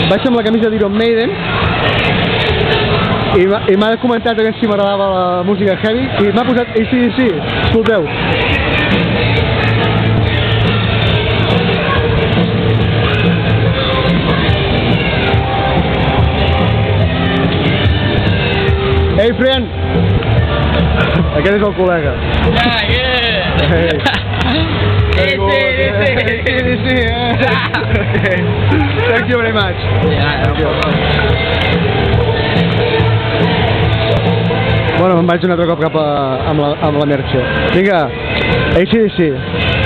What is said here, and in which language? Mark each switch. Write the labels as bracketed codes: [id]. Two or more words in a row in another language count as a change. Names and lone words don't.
[ca] Vaig amb la camisa d'Iron Maiden i m'ha comentat si m'agradava la música heavy i m'ha posat AC/DC, escolteu. [en] Hey friend! [ca] Aquest és el col·lega. [en] Hey. Thank you very much. [ca] Bueno, me'n vaig un altre cop cap amb la Merche. Vinga, AC/DC.